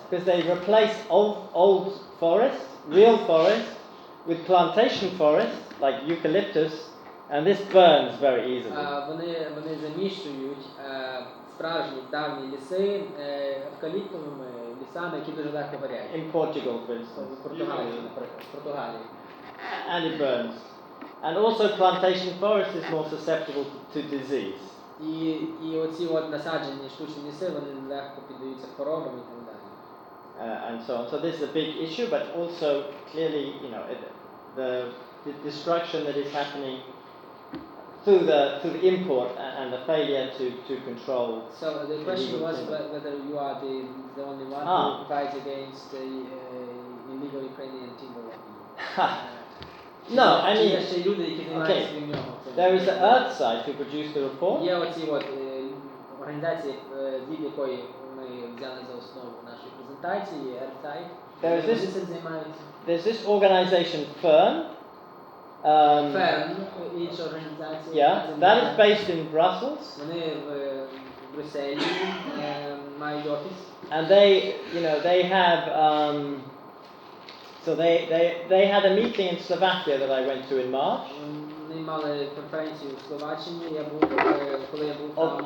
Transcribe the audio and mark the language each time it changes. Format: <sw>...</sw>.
<en>because they replace old forests, real forests, with plantation forests like eucalyptus, and this burns very easily.</en> <uk>вони заміщують справжні давні ліси евкаліптовими лісами, які дуже легко горять.</uk> <en>In Portugal, for instance,</en> <uk>В Португалії, наприклад, в Португалії.</uk> <en>and it burns. And also plantation forest is more susceptible to disease.</en> <uk>І оці насаджені штучні ліси, вони легко піддаються хворобам і так далі.</uk> <en>And so on. So this is a big issue, but also clearly, the destruction that is happening through the import and the failure to control. So the question was whether you are the only one who fights against the illegal Ukrainian timber logging. No, I</en> <uk>Чи є</uk> <en>mean,</en> <uk>ще люди, які займаються крім нього цим?</uk> <en>there is the Earthside who produced the report.</en> <uk>Є оці організації, від якої ми взяли за основу нашої презентації, Earthside. Вони цим займаються.</uk> <en>There's this organization, Fern.</en> <uk>Ферн, інша організація.</uk> <en>Yeah, that is based in Brussels.</en> <uk>Вони в Брюсселі мають офіс.</uk> <en>And they have, so they had a meeting in Slovakia that I went to in March</en> <uk>Вони мали конференцію в Словаччині, коли я був там</uk>